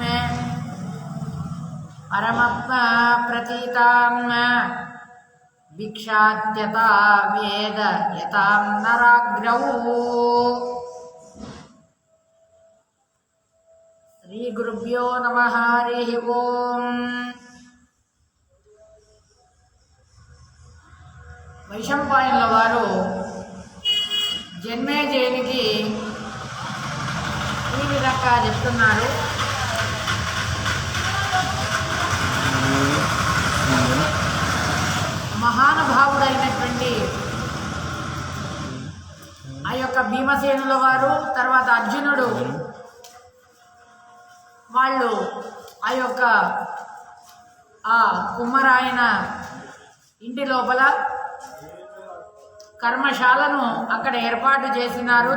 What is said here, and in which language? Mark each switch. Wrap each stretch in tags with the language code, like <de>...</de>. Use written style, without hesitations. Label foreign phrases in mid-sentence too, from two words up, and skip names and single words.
<sa>परमप्रतीतां भिक्षात्यता वेद यतां नराग्रौ। श्री गुरुभ्यो नमः। हरिः ओम्।</sa> <te>వైశంపాయనుల వారు జన్మేజయునికి ఈ విధంగా చెప్తున్నారు. మహానుభావుడైనటువంటి ఆ యొక్క భీమసేనుల వారు తర్వాత అర్జునుడు వాళ్ళు ఆ యొక్క ఆ కుమ్మరాయన ఇంటి లోపల కర్మశాలను అక్కడ ఏర్పాటు చేసినారు.</te>